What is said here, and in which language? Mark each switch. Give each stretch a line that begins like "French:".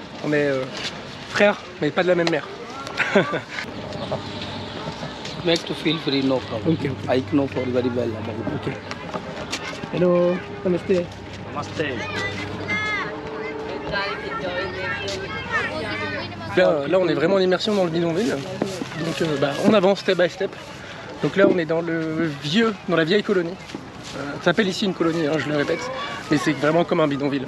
French: On est frères, mais pas de la même mère.
English: Make to feel free, no problem. Okay. I know for very well about it. Ok. Hello, namaste. Namaste.
French: Là, on est vraiment en immersion dans le bidonville. Donc, on avance
English: step by step.
French: Donc là, on est dans la vieille colonie. Ça s'appelle ici une colonie, hein, je le répète, mais c'est vraiment comme un bidonville.